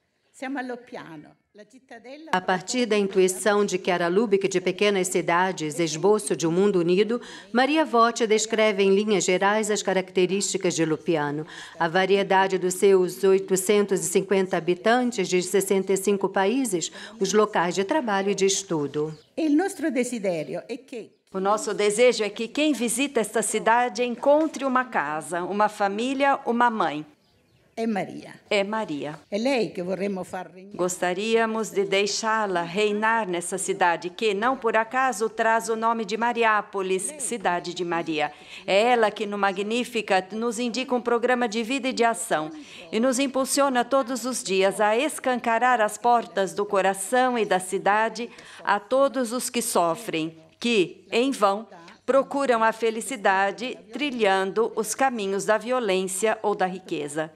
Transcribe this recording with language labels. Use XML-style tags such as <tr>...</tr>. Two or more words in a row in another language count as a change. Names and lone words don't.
<pt>A partir da intuição de Chiara Lubich de Pequenas Cidades, esboço de um mundo unido, Maria Voce descreve em linhas gerais as características de Lupiano, a variedade dos seus 850 habitantes de 65 países, os locais de trabalho e de estudo. O nosso desejo é que quem visita esta cidade encontre uma casa, uma família, uma mãe. É Maria. É Maria.</pt> <it>É lei que vorremmo far regnare.</it> <pt>Gostaríamos de deixá-la reinar nessa cidade que, não por acaso, traz o nome de Mariápolis, Cidade de Maria. É ela que, no Magnífica, nos indica um programa de vida e de ação e nos impulsiona todos os dias a escancarar as portas do coração e da cidade a todos os que sofrem, que, em vão, procuram a felicidade trilhando os caminhos da violência ou da riqueza.</pt>